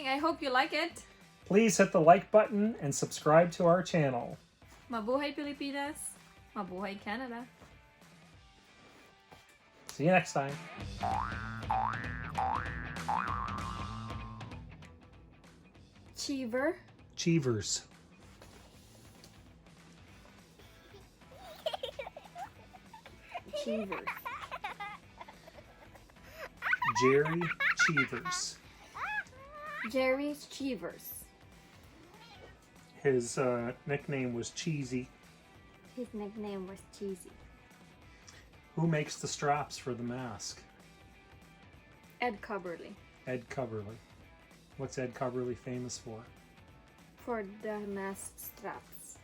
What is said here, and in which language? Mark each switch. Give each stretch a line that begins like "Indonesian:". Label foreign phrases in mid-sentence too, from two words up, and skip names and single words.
English: I hope you like it. Please hit the like button and subscribe to our channel.
Filipino: Mabuhay Pilipinas. Mabuhay Canada.
English: See you next time. Cheever. Cheevers. Cheevers. Gerry Cheevers. Gerry Cheevers. His nickname was Cheesy. His nickname was Cheesy. Who makes the straps for the mask? Ed Cubberley. Ed Cubberley. What's Ed Cubberley famous for? For the mask straps.